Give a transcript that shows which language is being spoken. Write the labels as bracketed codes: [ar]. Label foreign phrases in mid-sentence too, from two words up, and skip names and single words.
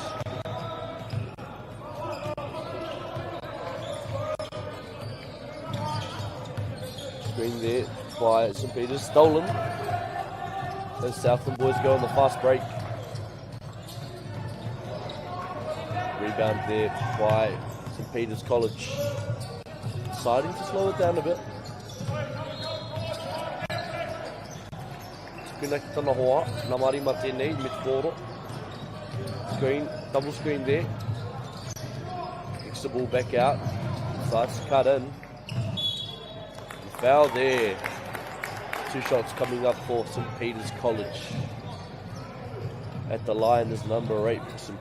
[en] Screen there by St. Peter's, stolen. As Southland boys go on the fast break. Rebound there by St. Peter's College. Deciding to slow it down a bit. [mi] Tukuna ki tana hoa, nā marima tēnei, me te poro. [en] Screen, double screen there. Kicks the ball back out. Decides to cut in. Foul there. 2 shots coming up for St. Peter's College. At the line is number 8 for St.